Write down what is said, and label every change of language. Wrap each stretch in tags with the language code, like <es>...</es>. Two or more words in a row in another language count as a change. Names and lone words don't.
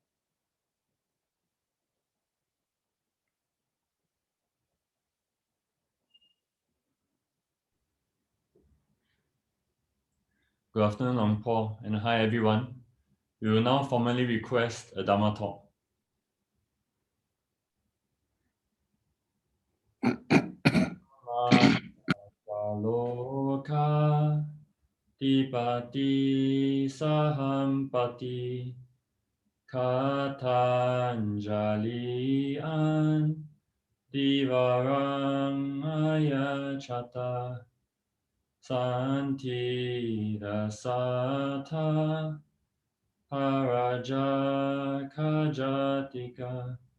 <en>Good afternoon, I'm Paul, and hi everyone. We will now formally request a Dhamma talk.</en> <pi>Loka tipati sahampati katanjali an divarang ayachata santi dasata paraja kajatika</pi>